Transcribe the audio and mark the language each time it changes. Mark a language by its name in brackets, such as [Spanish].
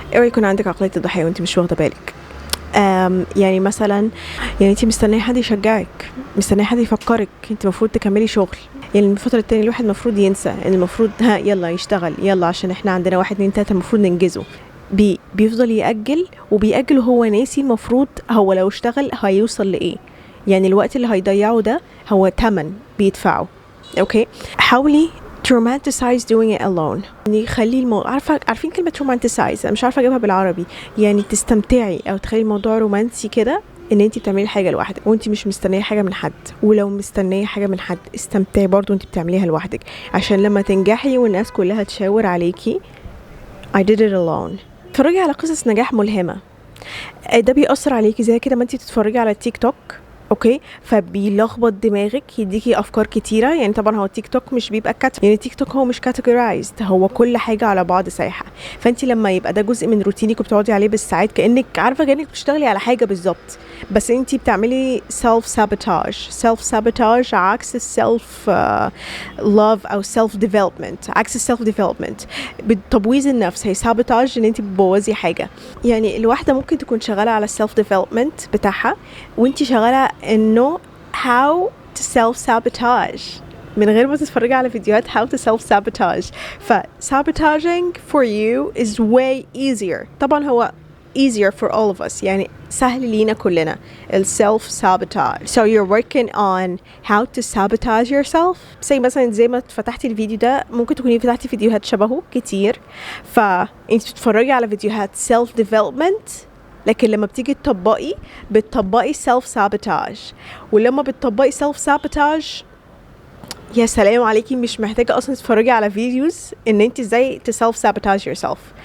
[Arabic] اوعي يكون عندك عقلية الضحية وانت مش واخدة بالك. يعني مثلا، يعني انت مستنيه حد يشجعك، مستنيه حد يفكرك انت المفروض تكملي شغل. يعني من فتره التانية الواحد المفروض ينسى ان المفروض ها يلا يشتغل، يلا عشان احنا عندنا 1 2 3 المفروض ننجزه. بيفضل يأجل وبيأجل وهو ناسي المفروض هو لو اشتغل هيوصل لإيه. يعني الوقت اللي هيضيعه ده هو تمن بيدفعه. اوكي، حاولي [English] to romanticize doing it alone. [Arabic] يعني خلي عارفين كلمة romanticize، أنا مش عارفة أجيبها بالعربي. يعني تستمتعي أو تخلي الموضوع رومانسي كده، ان انتي بتعملي حاجة لوحدك وانتي مش مستنية حاجة من حد. ولو مستنية حاجة من حد استمتعي برضو انتي بتعمليها لوحدك، عشان لما تنجحي والناس كلها تشاور عليكي [English] I did it alone. [Arabic] اتفرجي على قصص نجاح ملهمة، ده بيأثر عليكي زي كده ما انتي تتفرجي على التيك توك. اوكي، فبيلخبط دماغك، يديكي افكار كتيره. يعني طبعا هو التيك توك مش بيبقى يعني التيك توك هو مش كاتيجورايزد، هو كل حاجه على بعض سايحه. فانت لما يبقى ده جزء من روتينك وبتقعدي عليه بالساعات، كانك عارفه كانك بتشتغلي على حاجه بالظبط، بس انت بتعملي سيلف سابوتاج عكس السيلف لاف او سيلف ديفلوبمنت. عكس السيلف ديفلوبمنت بتبويظ النفس، هي سابوتاج ان انت بتبوظي حاجه. يعني الواحده ممكن تكون شغاله على السيلف ديفلوبمنت بتاعها وانت شغاله انه [English] how to self-sabotage [Arabic] من غير ما تتفرجي على فيديوهات how to self-sabotage. [English] sabotaging for you is way easier. [Arabic] طبعا هو [English] easier for all of us، [Arabic] يعني سهل لينا كلنا [English] self-sabotage. so you're working on how to sabotage yourself. [Arabic] مثلا زي ما فتحتي الفيديو ده، ممكن تكوني فتحتي فيديوهات شبهه كتير، فانت بتتفرجي على فيديوهات self-development، لكن لما بتيجي بتطبقي سيلف سابوتاج. ولما بتطبقي سيلف سابوتاج، يا سلام عليكي، مش محتاجة اصلا تتفرجي على فيديوز ان انت ازاي تسيلف سابوتاج يور سيلف.